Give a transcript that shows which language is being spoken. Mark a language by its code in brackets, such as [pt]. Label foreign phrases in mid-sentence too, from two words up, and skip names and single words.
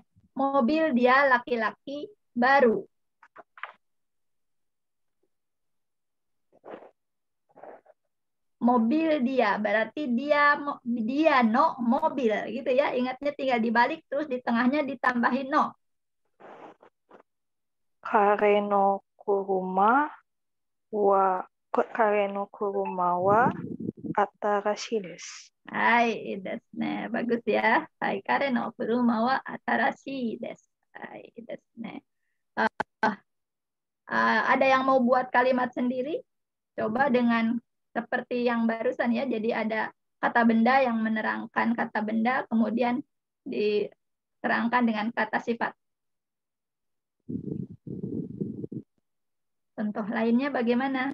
[id] Mobil dia laki-laki baru. Mobil dia berarti dia no mobil gitu ya. Ingatnya tinggal dibalik terus di tengahnya ditambahin no. [ja] 彼の車は新しいです. ですね. [id] Bagus ya. [ja] 彼の車は新しいです. ですね. [id] Ada yang mau buat kalimat sendiri? Coba dengan seperti yang barusan ya. Jadi ada kata benda yang menerangkan kata benda, kemudian diterangkan dengan kata sifat. Contoh lainnya bagaimana?